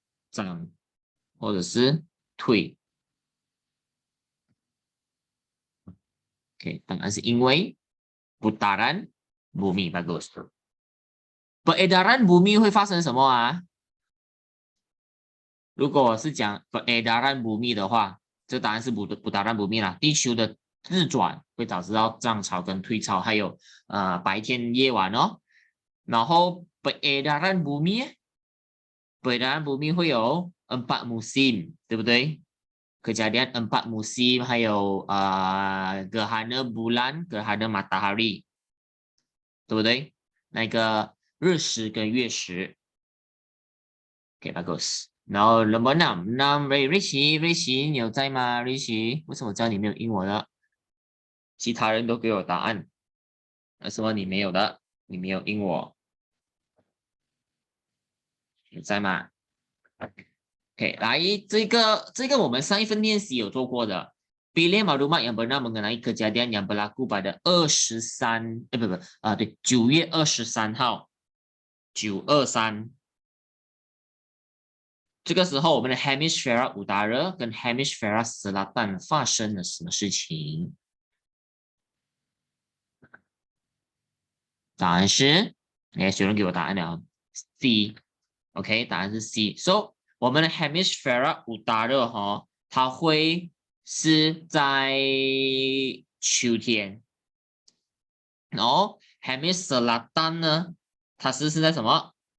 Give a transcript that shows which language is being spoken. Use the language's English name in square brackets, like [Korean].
[Chinese] 涨或者是退 ？OK， 答案是因为 [Malay] putaran bumi bagus。 peredaran bumi [Chinese] 会发生什么啊？如果我是讲 [Malay] peredaran bumi [Chinese] 的话，这答案是 [Malay] putaran bumi [Chinese] 啦。地球的自转会导致到涨潮跟退潮，还有白天夜晚哦。然后 [Malay] peredaran bumi [Chinese] 会有 empat musim， 对不对？ [Malay] kejadian empat musim， [Chinese] 还有 [Malay] gerhana bulan、gerhana matahari， [Chinese] 对不对？那个日食跟月食。OK， bagus。然后 [English] number 6 [Chinese] Rishi， 你有在吗 ？Rishi， 为什么知道你没有应我的？其他人都给我答案，为什么你没有的？你没有应我，你在吗 ？OK， 来，这个我们上一份练习有做过的。 [Malay] Pilih maklumat yang benar mengenai kejadian yang berlaku pada 23， [Chinese] 对，9月23号， [Malay] 923。 [Chinese] 这个时候，我们的 [Malay] Hemisphera Utara [Chinese] 跟 [Malay] Hemisphera Selatan [Chinese] 发生了什么事情？答案是，有人给我答案了 ，C。OK， 答案是 C。So， 我们的 [Malay] Hemisphera Utara [Chinese] 哈，它会是在秋天，然后 [Malay] Hemisphera Selatan [Chinese] 呢，它是在什么？